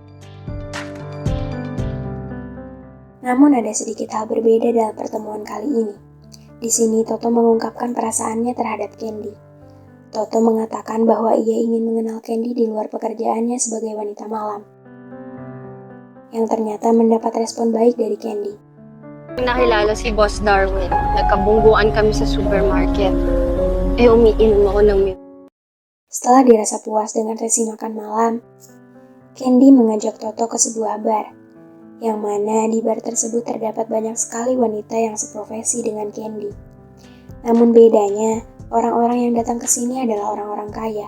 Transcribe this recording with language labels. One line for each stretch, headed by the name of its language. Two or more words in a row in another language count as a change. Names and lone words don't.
Indonesian: Namun ada sedikit hal berbeda dalam pertemuan kali ini. Di sini Toto mengungkapkan perasaannya terhadap Candy. Toto mengatakan bahwa ia ingin mengenal Candy di luar pekerjaannya sebagai wanita malam. yang ternyata mendapat respon baik dari Candy.
Filipino: Nakilala si Boss Darwin. Nagkabungguan kami sa supermarket. Umiinom ako ng milk.
Indonesian: Setelah dirasa puas dengan sesi makan malam, Candy mengajak Toto ke sebuah bar, yang mana di bar tersebut terdapat banyak sekali wanita yang seprofesi dengan Candy. Namun bedanya, orang-orang yang datang ke sini adalah orang-orang kaya.